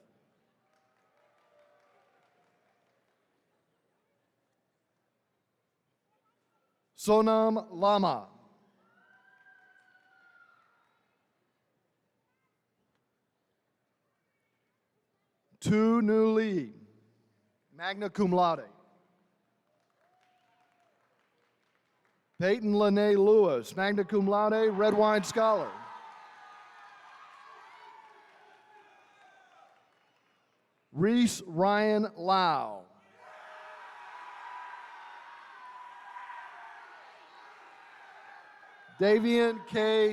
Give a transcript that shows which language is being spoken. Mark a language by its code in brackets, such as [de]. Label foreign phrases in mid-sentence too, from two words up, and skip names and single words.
[en] Sonam Lama, Tu Nu Lee, [la] magna cum laude, [en] Peyton Lene Lewis, [la] magna cum laude, [en] Red Wine Scholar, Reese Ryan Lau, Davian K.